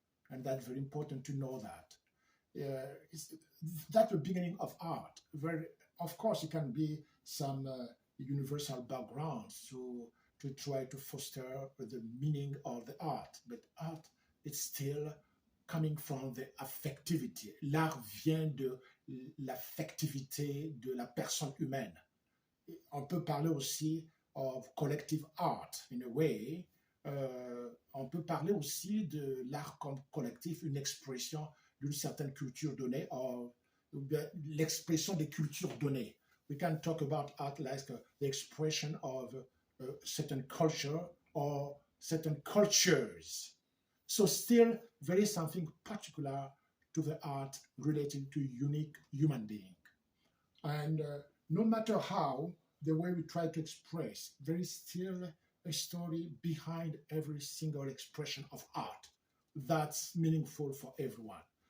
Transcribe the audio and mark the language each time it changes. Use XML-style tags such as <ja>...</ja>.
<en>And that's very important to know that. That's the beginning of art. Of course, it can be some universal backgrounds to try to foster the meaning of the art. But art, it's still coming from the affectivity.</en> <fr>L'art vient de l'affectivité de la personne humaine. On peut parler aussi</fr> <en>of collective art, in a way.</en> <fr>On peut parler aussi de l'art comme collectif, une expression d'une certaine culture donnée, ou l'expression des cultures données.</fr> <en>We can talk about art like the expression of a certain culture or certain cultures. So still, there is something particular to the art relating to unique human being. And no matter how, the way we try to express, there is still a story behind every single expression of art that's meaningful for everyone.</en>